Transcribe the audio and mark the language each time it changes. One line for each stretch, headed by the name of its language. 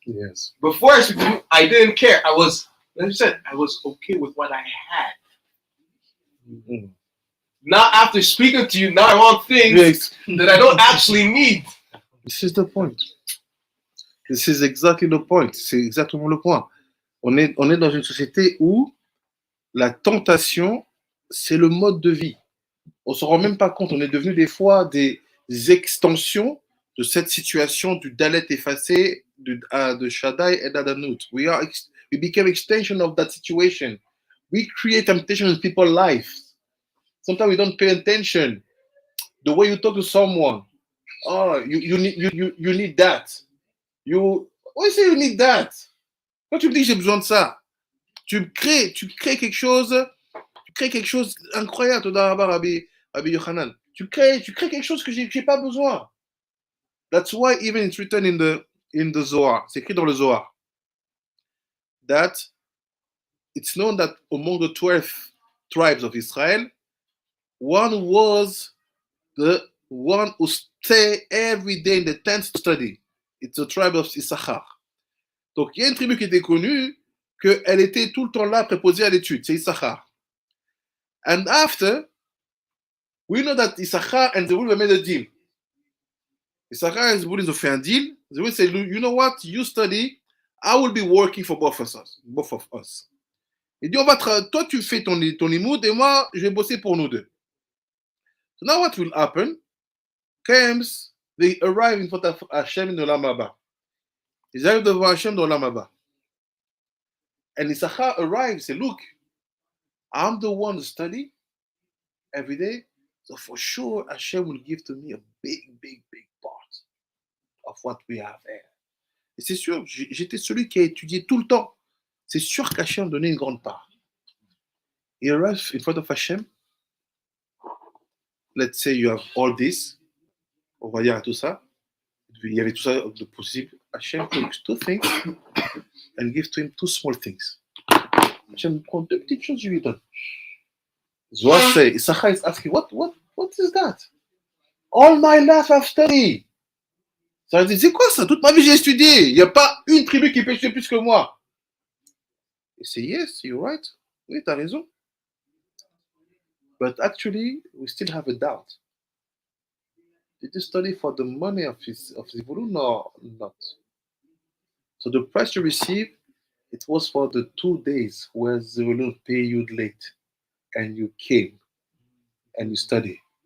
English: Yes. Before I spoke to you, I didn't care. Like you said, I was okay with what I had. Now after speaking to you, now I want things that I don't actually need. This is the point. This is exactly the point.
French: C'est exactement le point. On est dans une société où la tentation, c'est le mode de vie. On ne se rend même pas compte. On est devenu des fois des extensions de cette situation du Dalet effacé, de Shaddai et d'Adanut.
English: We became extension of that situation. We create temptation in people's lives. Sometimes we don't pay attention. The way you talk to someone, oh, you need that. Why say you need that?
French: Quand tu me dis j'ai besoin de ça, tu crées quelque chose incroyable, Rabbi Yochanan. Tu crées quelque chose que j'ai pas besoin.
English: That's why even it's written in the Zohar,
French: c'est écrit dans le Zohar,
English: that it's known that among the 12 tribes of Israel, one was the one who stay every day in the tent to study. It's the tribe of Issachar.
French: Donc il y a une tribu qui était connue, qu'elle était tout le temps là, préposée à l'étude, c'est Issachar.
English: And after, we know that Issachar and Zebulun made a deal.
French: Issachar and Zebulun ont fait un deal.
English: Zebulun said, you know what, you study, I will be working for both of us.
French: Il dit, toi tu fais ton limoud et moi je vais bosser pour nous deux.
English: So now what will happen? Comes, they arrive in front of Hashem in Olam Haba.
French: Ils arrivent devant Hashem dans Olam Haba.
English: And Issachar arrives and say, look, I'm the one to study every day. So for sure, Hashem will give to me a big part of what we have there.
French: Et c'est sûr, j'étais celui qui a étudié tout le temps. C'est sûr qu'Hashem donnait une grande part.
English: He arrives in front of Hashem. Let's say you have all this.
French: On va dire tout ça. Il y avait tout ça de possible.
English: Hashem takes two things and gives to him two small things.
French: Hashem prend deux petites choses, je lui donne.
English: Zohar say, Issachar is asking, what is that? All my life I've studied.
French: Ça veut dire, c'est quoi ça? Toute ma vie j'ai étudié. Il n'y a pas une tribu qui peut étudier plus que moi. Il dit,
English: yes, you're right.
French: Oui, t'as raison.
English: But actually, we still have a doubt. Did you study for the money of Zebulun or not? So the price you received, it was for the 2 days where Zebulun paid you late and you came and you studied.